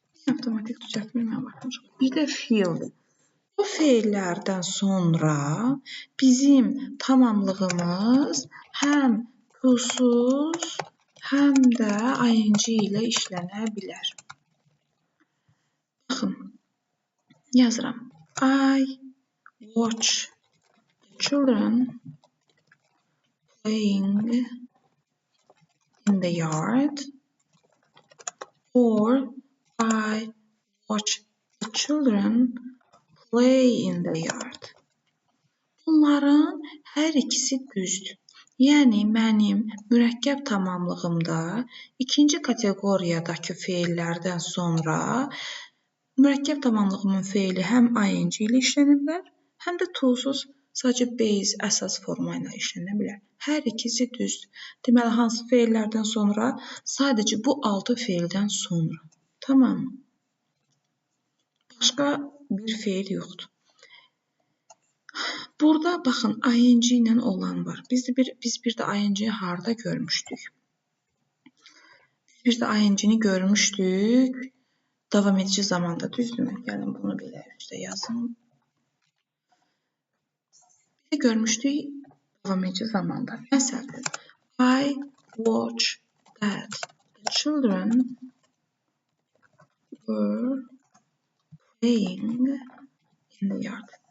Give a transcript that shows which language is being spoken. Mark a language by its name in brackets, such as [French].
[Azerbaijani] Avtomatik düzəltmir, baxmışıq. Bir də feeldir. Bu feillərdən sonra bizim tamamlığımız həm to-suz, həm də ing ilə işlənə bilər. Baxın, yazıram. [English] I watch the children playing in the yard, or I watch the children play in the yard. [Azerbaijani] Bunların hər ikisi düzdür. Yəni, mənim mürəkkəb tamamlığımda ikinci kateqoriyadakı feillərdən sonra mürəkkəb tamamlığımın feili həm ing ilə işlənə bilər, həm də to-suz sadəcə base, əsas forma ilə işlənə bilər. Hər ikisi düzdür. Deməli, hansı feillərdən sonra? Sadəcə bu 6 feildən sonra. Tamam mı? Başqa bir feil yoxdur. Burada baxın, ing ilə olan var. Biz bir də ing-i harda görmüşdük? Biz də ing-ni görmüşdük davam edici zamanda, düzdürmü? Gəlin bunu belə üstə yazın. Biz görmüşdük davam edici zamanda. Məsələn, [English] I watch that the children were playing in the yard.